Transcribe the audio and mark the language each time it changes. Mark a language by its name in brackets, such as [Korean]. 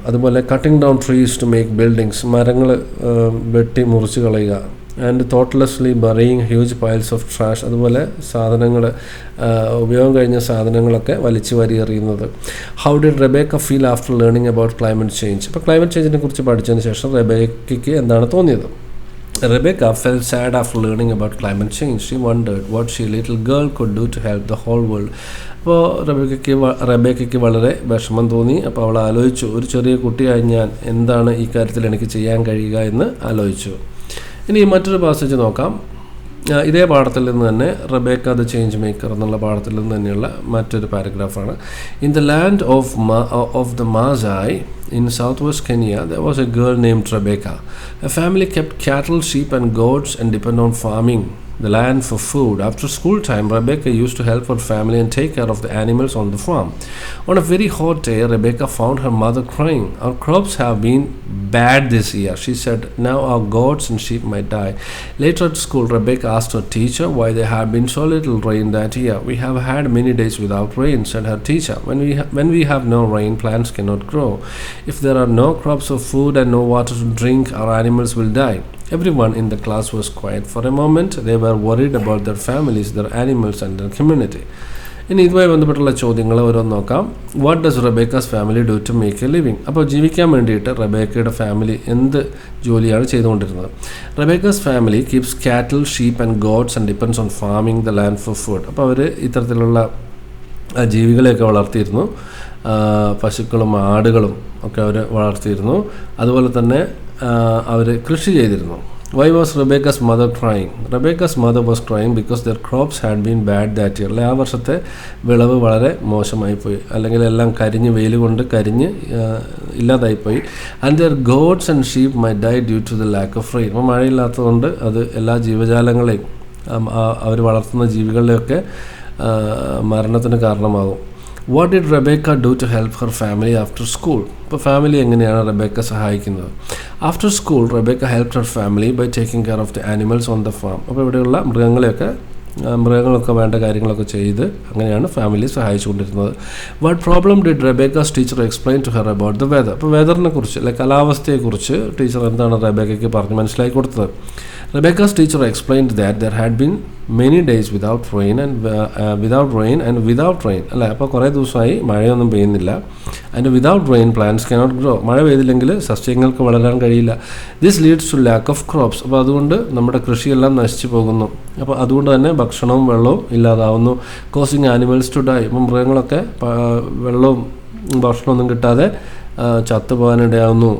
[English] അതുപോലെ cutting down trees to make buildings, [Malayalam] മരങ്ങൾ വെട്ടി മുറിച്ച് കളയുക. [English] And thoughtlessly burying huge piles of trash. [Malayalam] അതുപോലെ സാധനങ്ങൾ, ഉപയോഗം കഴിഞ്ഞ സാധനങ്ങളൊക്കെ വലിച്ചു വാരി എറിയുന്നത്. [English] How did Rebecca feel after learning about climate change? [Malayalam] അപ്പോൾ ക്ലൈമറ്റ് ചേഞ്ചിനെ കുറിച്ച് പഠിച്ചതിന് ശേഷം റെബേക്കയ്ക്ക് എന്താണ് തോന്നിയത്? [English] Rebecca felt sad after learning about climate change. She wondered what she, little girl, could do to help the whole world. [Malayalam] അപ്പോൾ റെബേക്കയ്ക്ക് വളരെ വിഷമം തോന്നി. അപ്പോൾ അവൾ ആലോചിച്ചു, ഒരു ചെറിയ കുട്ടിയായി ഞാൻ എന്താണ് ഈ കാര്യത്തിൽ എനിക്ക് ചെയ്യാൻ കഴിയുക എന്ന് ആലോചിച്ചു. ഇനി മറ്റൊരു പാസേജ് നോക്കാം. ഇതേ പാഠത്തിൽ നിന്ന് തന്നെ, റെബേക്ക ദ ചേഞ്ച് മേക്കർ എന്നുള്ള പാഠത്തിൽ നിന്ന് തന്നെയുള്ള മറ്റൊരു പാരഗ്രാഫാണ്. [English] In the land of the Maasai in southwest Kenya, there was a girl named Rebecca. Her family kept cattle, sheep and goats and depended on farming the land for food. After school time, Rebecca used to help her family and take care of the animals on the farm. On a very hot day, Rebecca found her mother crying. Our crops have been bad this year, she said. Now our goats and sheep might die. Later at school, Rebecca asked her teacher why there had been so little rain that year. We have had many days without rain, said her teacher. When we have no rain, plants cannot grow. If there are no crops of food and no water to drink, our animals will die. Everyone in the class was quiet for a moment. They were worried about their families, their animals and their community. [Malayalam] ഇനി ഇതുമായി ബന്ധപ്പെട്ടുള്ള ചോദ്യങ്ങൾ ഓരോന്ന് നോക്കാം. [English] What does Rebecca's family do to make a living? [Malayalam] അപ്പോൾ ജീവിക്കാൻ വേണ്ടിയിട്ട് റെബേക്കയുടെ family എന്ത് ജോലിയാണ് ചെയ്തുകൊണ്ടിരുന്നത്? [English] Rebecca's family keeps cattle, sheep and goats and depends on farming the land for food. [Malayalam] അപ്പോൾ അവർ ഇത്തരത്തിലുള്ള ജീവികളെയൊക്കെ വളർത്തിയിരുന്നു. പശുക്കളും ആടുകളും ഒക്കെ അവർ വളർത്തിയിരുന്നു. അതുപോലെ തന്നെ അവർ കൃഷി ചെയ്തിരുന്നു. [English] Why was Rebecca's mother crying? Rebecca's mother was crying because their crops had been bad that year. [Malayalam] ആ വർഷത്തെ വിളവ് വളരെ മോശമായിപ്പോയി, അല്ലെങ്കിൽ എല്ലാം കരിഞ്ഞ് വെയിൽ കൊണ്ട് കരിഞ്ഞ് ഇല്ലാതായിപ്പോയി. [English] And their goats and sheep might die due to the lack of rain. [Malayalam] അപ്പോൾ മഴയില്ലാത്തതുകൊണ്ട് അത് എല്ലാ ജീവജാലങ്ങളെയും അവർ വളർത്തുന്ന ജീവികളുടെയൊക്കെ മരണത്തിന് കാരണമാകും. [English] What did Rebecca do to help her family after school? [Malayalam] ഇപ്പോൾ ഫാമിലി എങ്ങനെയാണ് റെബേക്ക സഹായിക്കുന്നത്? [English] After school Rebecca helped her family by taking care of the animals on the farm. [Malayalam] അപ്പോൾ ഇവിടെയുള്ള മൃഗങ്ങളൊക്കെ വേണ്ട കാര്യങ്ങളൊക്കെ ചെയ്ത് അങ്ങനെയാണ് family സഹായിച്ചുകൊണ്ടിരുന്നത്. [English] What problem did Rebecca's teacher explain to her about the weather? [Malayalam] അപ്പോൾ വെദറിനെ കുറിച്ച്, അല്ലെ കാലാവസ്ഥയെക്കുറിച്ച് ടീച്ചർ എന്താണ് റെബേക്കയ്ക്ക് പറഞ്ഞ് മനസ്സിലാക്കി കൊടുത്തത്? [English] Rebecca's teacher explained that there had been many days without rain and without rain. [Malayalam] അല്ലേ, അപ്പോൾ കുറേ ദിവസമായി മഴയൊന്നും പെയ്യുന്നില്ല. [English] And without rain plants cannot grow. [Malayalam] മഴ പെയ്തില്ലെങ്കിൽ സസ്യങ്ങൾക്ക് വളരാൻ കഴിയില്ല. [English] This leads to lack of crops. [Malayalam] അപ്പോൾ അതുകൊണ്ട് നമ്മുടെ കൃഷിയെല്ലാം നശിച്ചു പോകുന്നു. അപ്പോൾ അതുകൊണ്ട് തന്നെ ഭക്ഷണവും വെള്ളവും ഇല്ലാതാവുന്നു. [English] Causing animals to die. [Malayalam] അപ്പം മൃഗങ്ങളൊക്കെ വെള്ളവും ഭക്ഷണമൊന്നും കിട്ടാതെ ചത്തുപോകാനിടയാവുന്നു.